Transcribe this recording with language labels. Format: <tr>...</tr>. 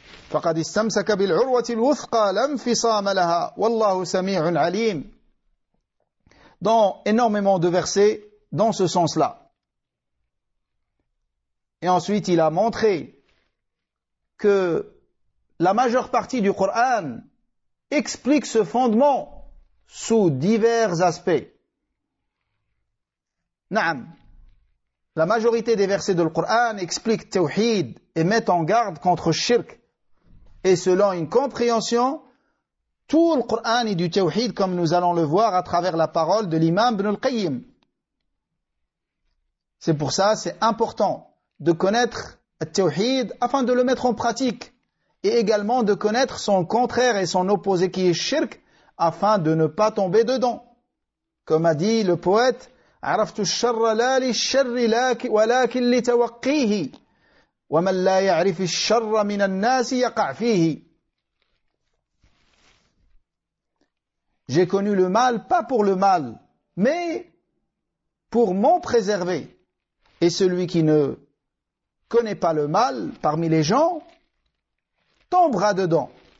<ar>فقد استمسك بالعروة الوثقى لا انفصام لها والله سميع عليم.</ar> <fr>Dans énormément de versets dans ce sens-là. Et ensuite, il a montré que la majeure partie du Coran explique ce fondement sous divers aspects. Naam. La majorité des versets du Coran expliquent Tawhid et mettent en garde contre Shirk. Et selon une compréhension, tout le Coran est du Tawhid, comme nous allons le voir à travers la parole de l'imam Ibn al-Qayyim. C'est pour ça, c'est important de connaître le Tawhid afin de le mettre en pratique. Et également de connaître son contraire et son opposé qui est Shirk, afin de ne pas tomber dedans. Comme a dit le poète,</fr> <ar>عرفت الشر لا للشر ولكن لتوقيه ومن لا يعرف الشر من الناس يقع فيه.</ar> <fr>J'ai connu le mal, pas pour le mal, mais pour m'en préserver. Et celui qui ne connaît pas le mal parmi les gens tombera dedans.</fr>